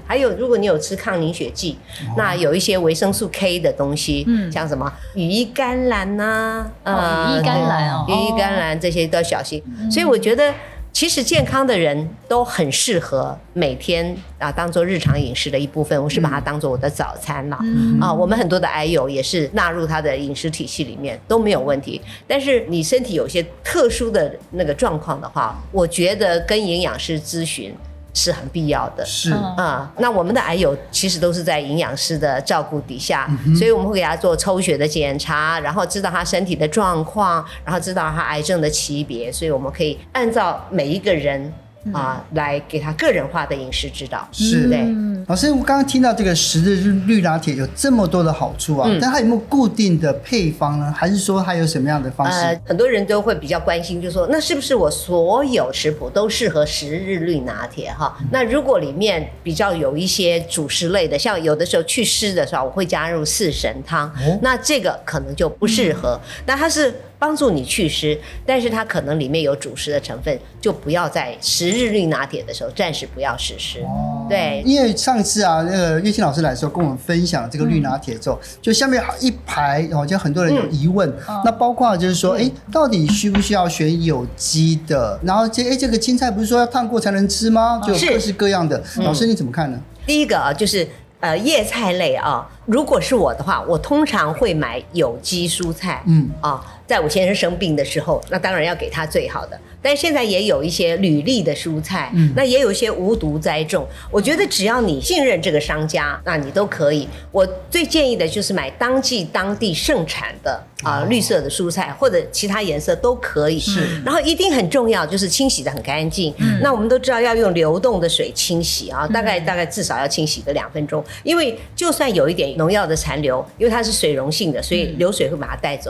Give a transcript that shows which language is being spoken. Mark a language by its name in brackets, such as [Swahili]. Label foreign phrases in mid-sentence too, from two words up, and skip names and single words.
[Chinese] 還有，如果你有吃抗凝血劑，那有一些維生素 K 的東西，像什麼羽衣甘藍吶，羽衣甘藍羽衣甘藍這些都要小心。所以我覺得，其實健康的人都很適合每天當做日常飲食的一部分。我是把它當做我的早餐啦。我們很多的癌友也是納入他的飲食體系裡面都沒有問題。但是你身體有些特殊的那個狀況的話，我覺得跟營養師諮詢是很必要的。是那我們的癌友其實都是在營養師的照顧底下，所以我们會給他做抽血的檢查，然後知道他身體的狀況，然後知道他癌症的級別，所以我們可以按照每一個人來給他個人化的飲食指導。是，對。老師，我剛剛聽到這個10日綠拿鐵有這麼多的好處但它有沒有固定的配方呢？還是說它有什麼樣的方式？很多人都會比較關心，就是說那是不是我所有食譜都適合10日綠拿鐵那如果裡面比較有一些主食類的，像有的時候祛濕的時候，我會加入4神湯那這個可能就不適合。那它是幫助你祛濕，但是它可能裡面有主食的成分，就不要在10 日綠拿鐵的時候暫時不要實施。對，因為上次那個月清老師來的時候跟我們分享這個綠拿鐵之後，就下面一排就很多人有疑問那包括就是說到底需不需要選有機的，然後這個青菜不是說要燙過才能吃嗎？就有各式各樣的老師你怎麼看呢？第一個就是葉菜類如果是我的話，我通常會買有機蔬菜在我先生生病的時候，那當然要給他最好的。但是現在也有一些履歷的蔬菜那也有一些無毒栽種我覺得只要你信任這個商家，那你都可以。我最建議的就是買當季當地盛產的綠色的蔬菜或者其他顏色都可以。然後一定很重要就是清洗得很乾淨那我們都知道要用流動的水清洗大概至少要清洗個2分鐘，因為就算有一點農藥的殘留，因為它是水溶性的，所以流水會把它帶走。